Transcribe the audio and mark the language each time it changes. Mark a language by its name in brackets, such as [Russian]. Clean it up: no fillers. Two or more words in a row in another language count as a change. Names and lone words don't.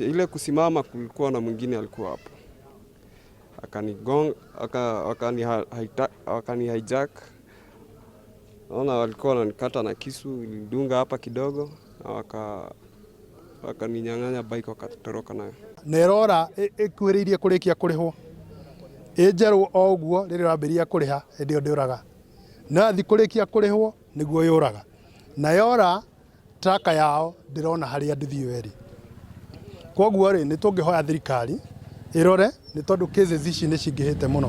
[Swahili] Ile kusimama kulikuwa na mwingine alikuwa hapo, akani hijack. Naona walikuwa wananikata na kisu, nilidunga hapa kidogo na wakaninyang'anya bike, wakatoroka nayo. [Kikuyu] Nerora ikuhĩrĩirie kũrĩkia kũrĩhwo njerwo o ũguo rĩrĩa ũrambĩrĩria kũrĩha hĩndĩ ĩyo ndĩũraga, nathi kũrĩkia kũrĩhwo nĩguo yũraga, na yora traka yao ndĩrona harĩa nduthi ĩyo ĩrĩ. Koguo rĩ, nĩtũngĩhoya thirikari ĩrore, nĩ tondũ cases ici nĩ cingĩhĩte mũno.